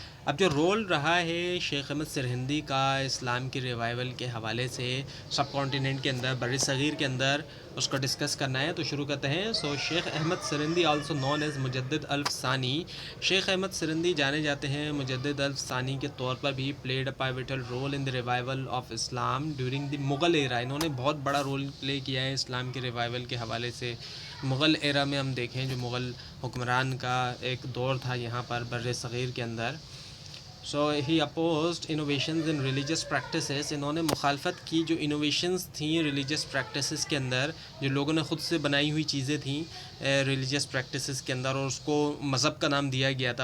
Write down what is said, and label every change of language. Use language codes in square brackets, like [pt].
[ur] اب جو رول رہا ہے شیخ احمد سرہندی کا اسلام کی ریوائول کے حوالے سے سب کانٹیننٹ کے اندر، بر صغیر کے اندر، اس کو ڈسکس کرنا ہے تو شروع کرتے ہیں. [en] Sheikh Ahmad Sirhindi also known as Mujaddid Alf Sani. [ur] شیخ احمد سرہندی جانے جاتے ہیں مجدد الف ثانی کے طور پر بھی. [en] Played a pivotal role in the revival of Islam during the Mughal era. [ur] انہوں نے بہت بڑا رول پلے کیا ہے اسلام کے ریوائول کے حوالے سے. مغل ایرا میں ہم دیکھیں جو مغل حکمران کا ایک دور تھا یہاں پر بر صغیر کے اندر. [en] He opposed innovations in religious practices. [ur] انہوں نے مخالفت کی جو انوویشنز تھیں ریلیجیس پریکٹسز کے اندر، جو لوگوں نے خود سے بنائی ہوئی چیزیں تھیں ریلیجیس پریکٹسز کے اندر، اور اس کو مذہب کا نام دیا گیا تھا.